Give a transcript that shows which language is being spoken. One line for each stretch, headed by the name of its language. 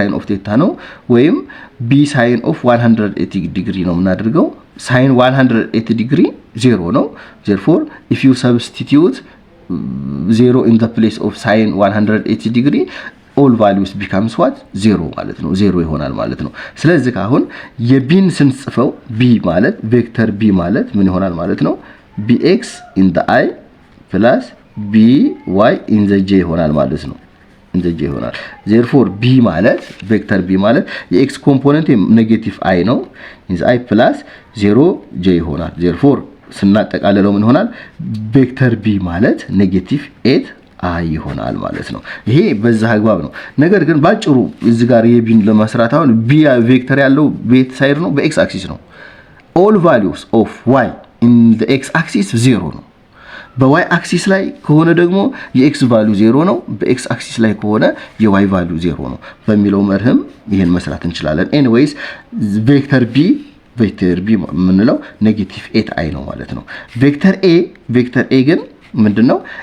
Amharic: ቴታ ነው ወይም ቢ ሳይን ኦፍ 180 ዲግሪ ነው የምናደርገው። ሳይን 180 ዲግሪ 0 ነው።
English: therefore if you substitute 0 in the place of sin 180 degree all values becomes what 0
Amharic: ማለት ነው። 0 ይሆናል ማለት ነው። ስለዚህ አሁን የቢን ስንጽፈው ቢ ማለት ቬክተር ቢ ማለት ምን ይሆናል ማለት ነው?
English: bx in the i plus by in the j
Amharic: ይሆናል ማለት ነው። ይሆናል therefore b ማለት ቬክተር b ማለት የx ኮምፖነንት ኔጌቲቭ i ነው
English: in the i plus 0 j
Amharic: ይሆናል። therefore ስናጠቃልለው ምን ይሆናል? ቬክተር b ማለት ኔጌቲቭ 8 አይ ይሆናል ማለት ነው። ይሄ በዛ አግባብ ነው። ነገር ግን ባጭሩ እዚህ ጋር የቢን ለመስራት አሁን ቢ ቬክተር ያለው ቤት ሳይድ ነው በኤክስ አክሲስ ነው።
English: all values of y in the x axis
Amharic: 0 ነው። በy አክሲስ ላይ ከሆነ ደግሞ የx ቫልዩ 0 ነው፣ በx አክሲስ ላይ ከሆነ የy ቫልዩ 0 ነው በሚለው መርህም ይሄን መስራት እንችላለን። ኤኒዌይስ ቬክተር ቢ የምንለው ኔጌቲቭ 8i ነው ማለት ነው። ቬክተር ኤ ግን ምንድነው?